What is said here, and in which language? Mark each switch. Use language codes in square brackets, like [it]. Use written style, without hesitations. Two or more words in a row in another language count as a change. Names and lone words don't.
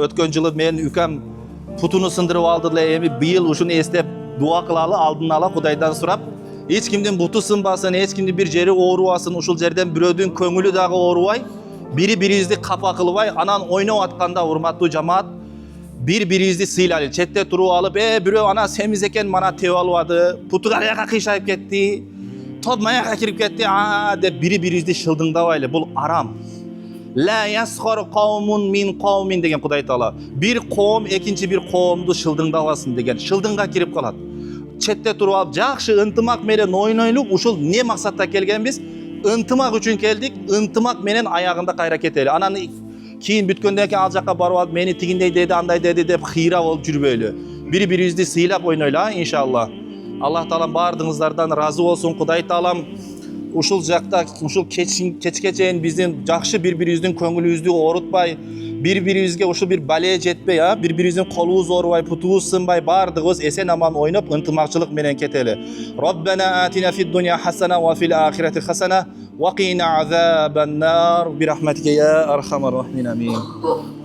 [ky] Өткөн жылы менин үкем путуну сындырып алды эле, эми быйыл ушуну эстеп дуа кылалы, алдын ала Кудайдан сурап, эч кимдин буту сынбасын, эч кимдин бир жери оорубасын, ушул жерден бирөөдүн көңүлү дагы оорубай, бири-бирибизди капа кылбай, анан ойноп атканда урматтуу жамаат, бири-бирибизди сыйлайлы. Четте туруп алып, бирөө ана семиз экен, мана тебип албады, путу каяка кыйшайып кетти, топ маяка кирип кетти, деп бири-бирибизди шылдыңдабайлы. Бул арам. [ar] لا يسخر قوم من قوم [ky] деген Кудай Таала. Бир коом экинчи бир коомду шылдыңдабасын деген. Шылдыңга кирип калат. Четте туруп алып, жакшы ынтымак менен ойнойлу, ушул не максатта келгенбиз? Ынтымак үчүн келдик, ынтымак менен аягында кайра кетели. Анан кийин бүткөндөн кийин ал жакка барып алып, мени тигиндей деди, андай деди деп хыйра болуп жүрбөйлү. Бири-бирибизди сыйлап ойнойлу, иншалла. Аллах Таалам бардыгыңыздардан разы болсун. Кудай Таалам ушул жакта, ушул кечке чейин биздин жакшы бири-бирибиздин көңүлүбүздү оорутпай, бири-бирибизге ушул бир бале жетпей, бири-бирибиздин колубуз оорубай, путубуз сынбай, бардыгыбыз эсен аман ойноп, ынтымакчылык менен кетели. [ar] ربنا آتنا في الدنيا حسنة وفي الآخرة حسنة وقنا عذاب النار برحمتك يا أرحم الراحمين. [ky] Амин.